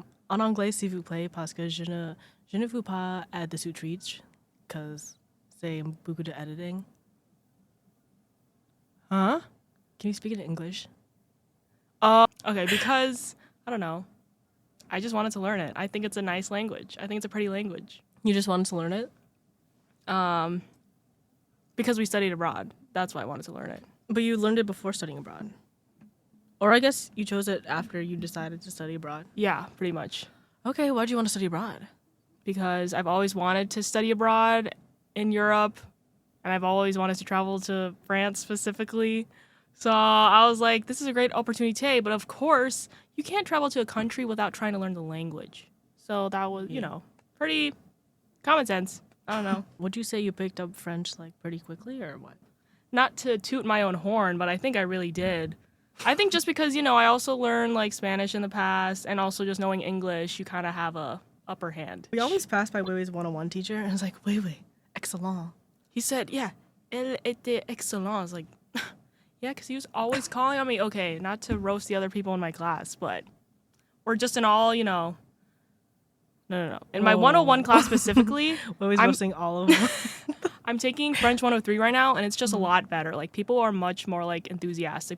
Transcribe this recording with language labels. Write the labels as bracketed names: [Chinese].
[French] En anglais, s'il vous plaît, parce que je ne veux pas [English] add the [French] sous-titres, [English] because [French] c'est beaucoup de editing. Huh? [English] Can you speak it in English? Okay, because, I don't know. I just wanted to learn it. I think it's a nice language. I think it's a pretty language. You just wanted to learn it? Because we studied abroad. That's why I wanted to learn it. But you learned it before studying abroad. Or I guess you chose it after you decided to study abroad. Yeah, pretty much. Okay, why do you want to study abroad? Because I've always wanted to study abroad in Europe, and I've always wanted to travel to France specifically. So I was like, this is a great opportunity, but of course, you can't travel to a country without trying to learn the language. So that was, pretty common sense. I don't know. Would you say you picked up French like pretty quickly or what? Not to toot my own horn, but I think I really did. I think just because, I also learned like Spanish in the past, and also just knowing English, you kind of have a upper hand. We always passed by Weiwei's 101 teacher, and it's like, Weiwei, excellent. He said, yeah, [French] elle était excellent. [English] I was like, yeah, because he was always calling on me. Okay, not to roast the other people in my class, but or just in all, No. In my 101 class specifically, Weiwei's roasting all of them. I'm taking French 103 right now, and it's just a lot better. Like, people are much more, like, enthusiastic.